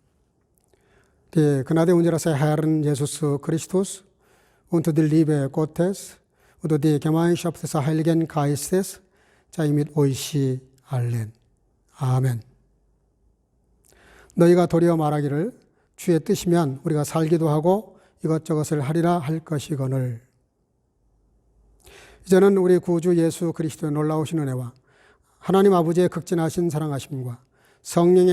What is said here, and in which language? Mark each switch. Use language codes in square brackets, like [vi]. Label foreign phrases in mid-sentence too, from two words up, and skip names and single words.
[de] Die Gnade unseres Herrn Jesus Christus und die Liebe Gottes und die Gemeinschaft des Heiligen Geistes sei mit euch allen. [ko] 아멘. 너희가 도리어 말하기를 주의 뜻이면 우리가 살기도 하고 이것저것을 하리라 할 것이거늘. 이제는 우리 구주 예수 그리스도의 놀라우신 은혜와 하나님 아버지의 극진하신 사랑하심과 성령의